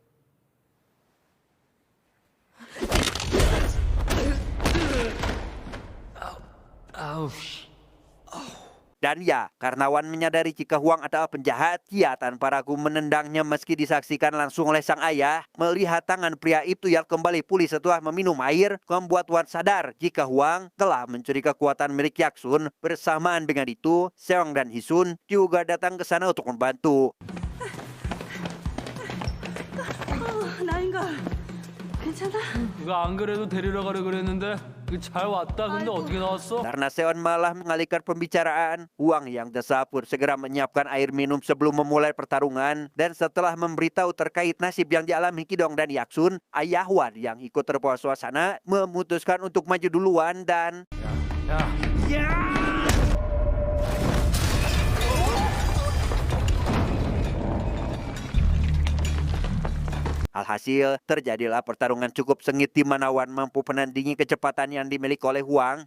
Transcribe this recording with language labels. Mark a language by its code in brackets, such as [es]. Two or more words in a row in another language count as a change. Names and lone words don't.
[id] Dan ya, karena Wan menyadari jika Wang adalah penjahat, ia tanpa ragu menendangnya meski disaksikan langsung oleh sang ayah. Melihat tangan pria itu yang kembali pulih setelah meminum air, membuat Wan sadar jika Wang telah mencuri kekuatan milik Yaksun. Bersamaan dengan itu, Seong dan Hisun juga datang ke sana untuk membantu. [ko] 나인가? 괜찮아? 누가 안 그래도 데리러 가려 그랬는데 잘 왔다. 근데 어떻게 나왔어? [id] Karena Seon malah mengalihkan pembicaraan, Hwang yang desa pun segera menyiapkan air minum sebelum memulai pertarungan. Dan setelah memberitahu terkait nasib yang dialami Ki-dong dan Yaksun, ayah Hwan yang ikut terbawa suasana memutuskan untuk maju duluan dan... Alhasil, terjadilah pertarungan cukup sengit di mana Hwan mampu menandingi kecepatan yang dimiliki oleh Hwang.